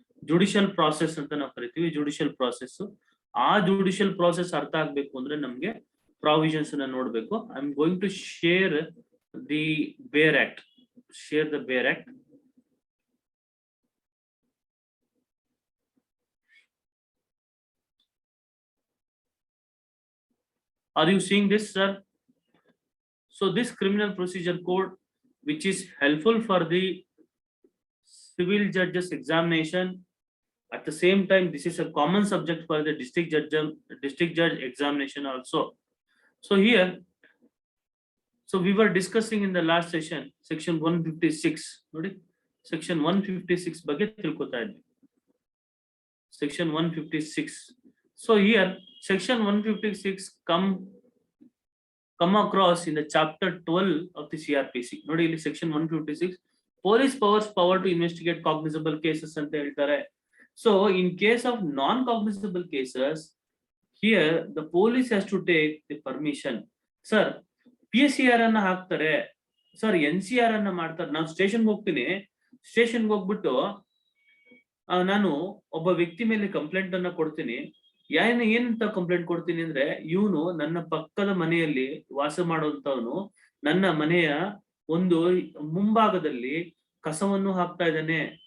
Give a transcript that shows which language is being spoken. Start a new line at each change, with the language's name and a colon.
Kannada: Judicial process ಅಂತ ನಾವು ಕರಿತೀವಿ. judicial process, ಆ judicial process ಅರ್ಥ ಆಗ್ಬೇಕು ಅಂದ್ರೆ ನಮ್ಗೆ provisions ಅನ್ನ ನೋಡ್ಬೇಕು.
English: I am going to share the Bear Act. Share the Bear Act. Are you seeing this, sir? So this criminal procedure code, which is helpful for the civil judges examination, at the same time this is a common subject for the district judge examination also. So here, so we were discussing in the last session, section 156.
Kannada: ನೋಡಿ section 156 ಬಗ್ಗೆ ತಿಳ್ಕೊತಾ ಇದ್ವಿ.
English: section 156. So here, section 156 come across in the chapter 12 of the CRPC.
Kannada: ನೋಡಿ ಇಲ್ಲಿ
English: section 156, police power to investigate cognizable cases
Kannada: ಅಂತ ಹೇಳ್ತಾರೆ.
English: So in case of non-cognizable cases, here the police has to take the permission.
Kannada: Sir, PSCR ಅನ್ನ ಹಾಕ್ತಾರೆ, sir NCR ಅನ್ನ ಮಾಡ್ತಾರೆ. ನಾನು ಸ್ಟೇಷನ್ಗೆ ಹೋಗ್ತೀನಿ, ಸ್ಟೇಷನ್ಗೆ ಹೋಗ್ಬಿಟ್ಟು ನಾನು ಒಬ್ಬ ವ್ಯಕ್ತಿ ಮೇಲೆ ಕಂಪ್ಲೇಂಟ್ ಅನ್ನ ಕೊಡ್ತೀನಿ. ಏನಂತ ಕಂಪ್ಲೇಂಟ್ ಕೊಡ್ತೀನಿ ಅಂದ್ರೆ, ಇವನು ನನ್ನ ಪಕ್ಕದ ಮನೆಯಲ್ಲಿ ವಾಸ ಮಾಡುವಂತವನು ನನ್ನ ಮನೆಯ ಒಂದು ಮುಂಭಾಗದಲ್ಲಿ ಕಸವನ್ನು ಹಾಕ್ತಾ ಇದ್ದಾನೆ.